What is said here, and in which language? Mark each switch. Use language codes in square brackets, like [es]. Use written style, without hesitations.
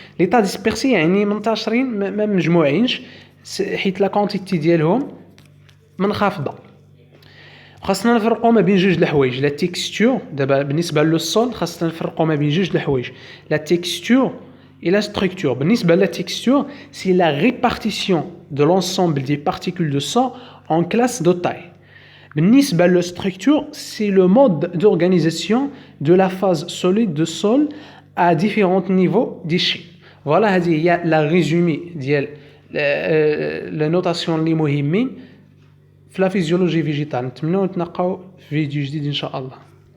[ar] ليطا ديسبيرسي يعني منتشرين ما مجموعينش حيت لا كونتيتي ديالهم منخفضه. خاصنا نفرقوا ما بين جوج الحوايج، لا تيكستور. دابا بالنسبه للسول خاصنا نفرقوا ما بين جوج الحوايج، لا تيكستور [fr] et la structure. [ar] بالنسبة [fr] la texture, c'est la répartition de l'ensemble des particules de sang en classes de taille. بالنسبة la structure, c'est le mode d'organisation de la phase solide de sol à différents niveaux d'échelle. [ar] Voilà, هذه هي la résumé ديال la notation اللي مهمين في [fr] la physiologie végétale. [ar] نتمنى نتلاقاو في فيديو جديد إن شاء الله.